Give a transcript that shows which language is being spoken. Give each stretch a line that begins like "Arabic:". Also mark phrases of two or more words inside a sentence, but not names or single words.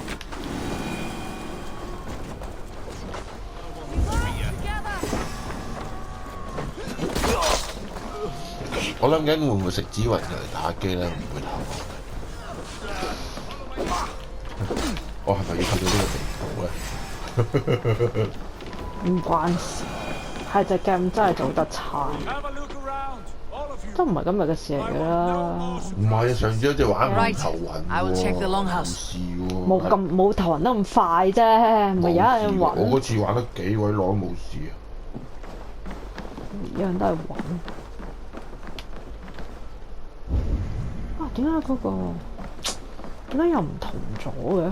Cantonese: 我諗緊會唔會食紫雲就嚟打機咧？唔會打我係咪要去到呢個地步咧？唔關事，係隻 game 真係做得差。
English: Have a look around, all of you.
Cantonese: 都唔係今日嘅事嚟㗎啦。唔係啊，上次一隻玩冇頭暈
English: I will check the
Cantonese: 喎，冇
English: longhouse.
Cantonese: 事喎。冇頭暈得咁快啫，咪有人我暈，嗰次玩得幾鬼耐都冇事啊。有人都係暈。啊，點解嗰個點解又唔同咗嘅？